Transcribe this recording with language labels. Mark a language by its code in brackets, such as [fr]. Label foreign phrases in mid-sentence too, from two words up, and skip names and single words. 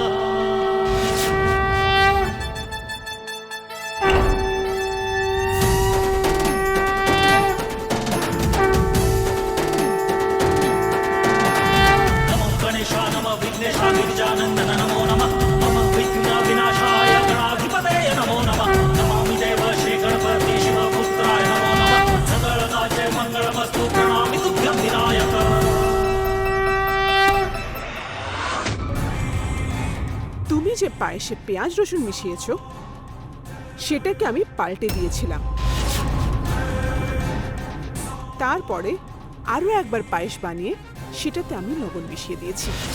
[sa] नमो गणेशाय नमः। विघ्नेशाय गिरिजानन्दन नमो नमः। मम विघ्न विनाशाय गणाधिपतये नमो नमः। नमामि देव श्री गणपति शिवपुत्राय नमो नमः। सकलकार्ये मङ्गलमस्तु। प्रणमामि तुभ्यं विनायक। [bn] তুমি যে পায়েসে পেঁয়াজ রসুন মিশিয়েছো সেটাকে আমি পাল্টে দিয়েছিলাম। তারপরে আরো একবার পায়েস বানিয়ে সেটাতে আমি লবণ মিশিয়ে দিয়েছি।